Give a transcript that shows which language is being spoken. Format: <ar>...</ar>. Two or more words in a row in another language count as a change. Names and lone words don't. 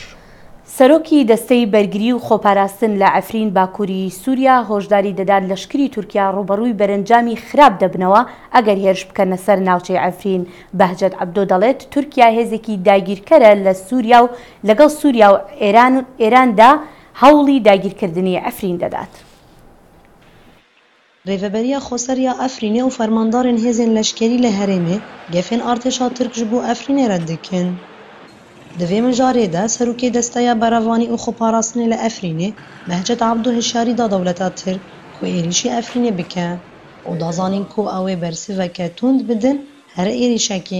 <ckb>سەرۆکی دەستەی بەرگری و خۆپاراستن لە ئەفرین باکووری سووریا هۆشداری دەدات لەشکری تورکیا ڕوبەڕووی بەرەنجامی خراپ دەبنەوە ئەگەر هێرش بکەنە سەر ناوچەی ئەفرین. بەهجەت عەبدۆ دەڵێت تورکیا هێزێکی داگیرکەرە لە سووریا و لەگەڵ سووریا و ئێراندا هەوڵی داگیرکردنی ئەفرین دەدات.</ckb> <ku>ڕێڤەبەریە خۆسەریا ئەفرینێ و فەرماندارên hêzên leşkerî li Herêmê gefên artêşa Tirk ji bo Efrînê red dikin. Di vê mijarê de serokê desteya berevanî û xweparastinê li Efrînê Behcet Abdû hişyarî da dewleta Tirk ku êrîşî Efrînê bike û dazanîn ku ew ê bersiveke tund bidin here êrîşekê.</ku>